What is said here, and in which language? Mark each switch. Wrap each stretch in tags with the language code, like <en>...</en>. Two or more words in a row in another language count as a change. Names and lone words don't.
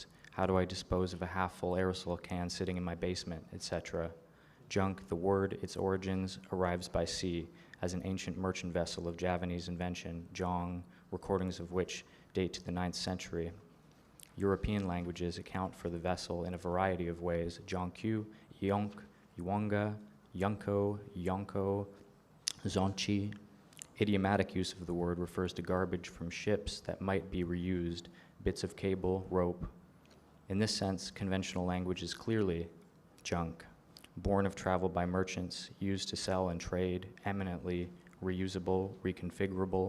<en>How do I dispose of a half-full aerosol can sitting in my basement, etc.? Junk, the word, its origins, arrives by sea as an ancient merchant vessel of Javanese invention, jong, recordings of which date to the 9th century. European languages account for the vessel in a variety of ways: jonkyu, yonk, yuanga, yunko, yonko, zonchi. Idiomatic use of the word refers to garbage from ships that might be reused, bits of cable, rope. In this sense, conventional language is clearly junk, born of travel by merchants, used to sell and trade, eminently reusable, reconfigurable.</en>